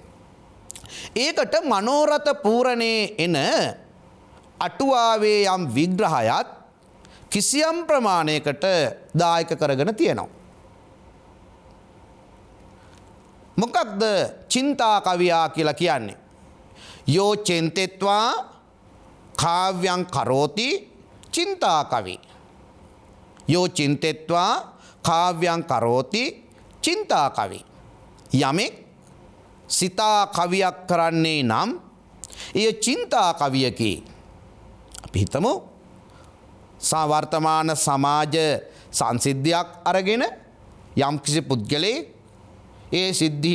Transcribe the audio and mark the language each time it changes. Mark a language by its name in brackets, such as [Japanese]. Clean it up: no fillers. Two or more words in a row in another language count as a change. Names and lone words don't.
[Sinhala] ඒකට මනෝරථ පූරණේ එන අටුවාවේ යම් විග්‍රහයත් කිසියම් ප්‍රමාණයකට දායක කරගෙන තියෙනවා. මොකක්ද චින්තා කවියා කියලා කියන්නේ? [Pali] යෝ චෙන්තෙත්වා කාව්‍යං කරෝති චින්තා කවි. යෝ චින්තෙත්වා කාව්‍යං කරෝති චින්තා කවි. [Sinhala] යමෙක් සිතා කවියක් කරන්නේ නම් එය චින්තා කවියකි. අපි හිතමු වර්තමාන සමාජ සංසිද්ධියක් අරගෙන යම්කිසි පුද්ගලයෙක් ඒ සිද්ධීන්